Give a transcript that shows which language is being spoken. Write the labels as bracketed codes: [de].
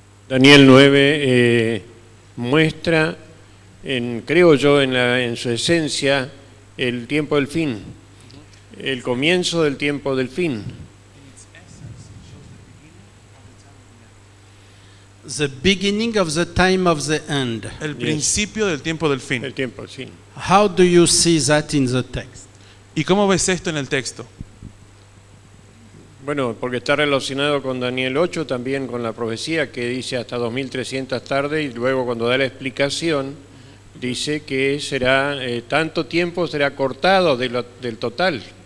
[es] Daniel 9 muestra, creo yo, en su esencia, el tiempo del fin, el comienzo del tiempo del fin. [en] The beginning of the time of the end. [es] El principio del tiempo del fin. El tiempo del fin. [en] How do you see that in the text? [es] ¿Y cómo ves esto en el texto? Bueno, porque está relacionado con Daniel 8, también con la profecía que dice hasta 2300 tarde, y luego cuando da la explicación dice que será tanto tiempo será cortado del total.